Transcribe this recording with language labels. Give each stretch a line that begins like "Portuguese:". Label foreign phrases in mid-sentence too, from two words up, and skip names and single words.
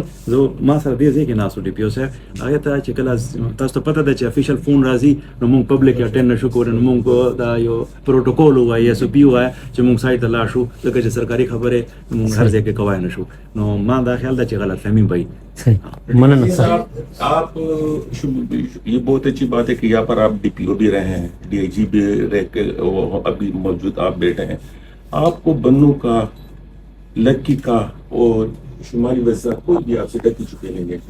Pashto: زه ما سره دې ځای کې ناست وو ډي پي او صاحب, هغې ته چې کله تاسو ته پته ده چې
English: official phone
Pashto: راځي نو مونږ
English: public attend
Pashto: نشو کولی, نو مونږ دا یو پروټوکول ووایي ایس او پي ووایه چې مونږ سایډ ته لاړ شو ځکه چې سرکاري خبرې مونږ هر ځای کې کوای نه شو. نو ما دا خیال ده چې غلط فهمي به
Urdu: آپ یہ بہت اچھی بات ہے کہ یہاں پر آپ ڈی پی او بھی رہے ہیں, ڈی آئی جی بھی رہ کے ابھی موجود آپ بیٹھے ہیں. آپ کو بنو کا, لکی کا اور شمالی وزیر کوئی بھی آپ سے ڈکی چکے نہیں ہیں